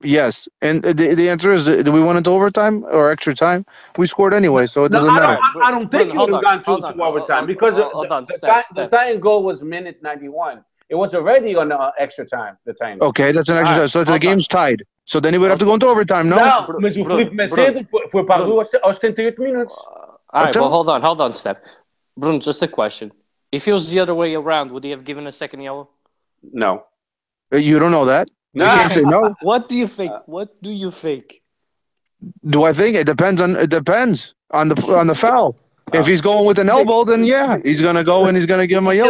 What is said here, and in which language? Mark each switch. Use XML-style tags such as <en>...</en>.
<en>Yes, and the answer is: do we went into overtime or extra time? We scored anyway, so it doesn't matter. I don't think you would have gone to overtime because the tying goal was minute 91. It was already on extra time. The time. Okay, that's an extra time. So the game's tied. So then he would have to go into overtime, no?</en> <pt>Não, mas o Felipe Macedo foi para a rua aos 78 minutos.</pt> <en>All right, well, hold on, Steph. Bruno, just a question. If it was the other way around, would he have given a second yellow? No. You don't know that? No. You can't say no. What do you think? Do I think? It depends on the foul. If he's going with an elbow, then yeah, he's going to go and he's going to give him a yellow.</en>